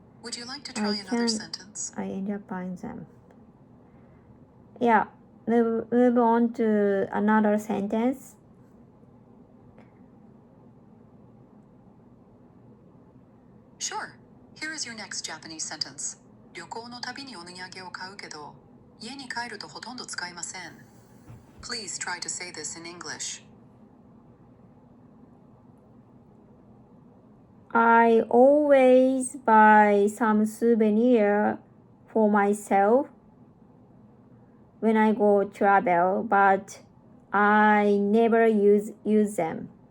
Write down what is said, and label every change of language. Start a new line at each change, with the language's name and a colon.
English: Would you like to try another sentence? I end up buying them. Yeah, move on to another sentence. Sure. Here is your next Japanese sentence.
Japanese: 旅行のたびにお土産を買うけど、家に帰るとほとんど使いません。
English: Please try to say this in English. I always buy some souvenir for myself when I go travel, but I never use them.